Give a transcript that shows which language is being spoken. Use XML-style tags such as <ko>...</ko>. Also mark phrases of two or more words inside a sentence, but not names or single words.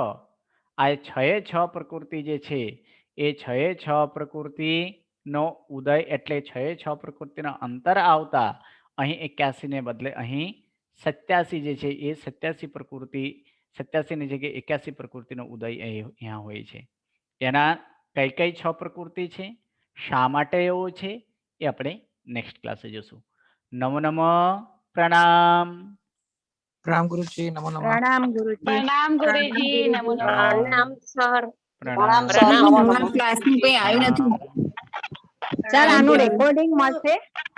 <gu>આ 6 પ્રકૃતિ જે છે એ 6 પ્રકૃતિનો ઉદય, એટલે 6 પ્રકૃતિના અંતર આવતા અહીં 81 ને બદલે અહીં 87 જે છે એ 87 પ્રકૃતિ, 87 ની જગ્યાએ 81 પ્રકૃતિનો ઉદય અહીંયા હોય છે. એના કઈ કઈ 6 પ્રકૃતિ છે, શા માટે એવો છે, એ આપણે નેક્સ્ટ ક્લાસે જોશું. નમો નમઃ, પ્રણામ.</gu> <hi>प्रणाम गुरुजी,</hi> <sa>नमो नमः.</sa> <gu>પ્રણામ ગુરુજી. પ્રણામ ગુરુજી, નમો નમઃ.</gu> <hi>प्रणाम सर.</hi> <gu>પ્રણામ. સર આનું રેકોર્ડિંગ મળશે?</gu>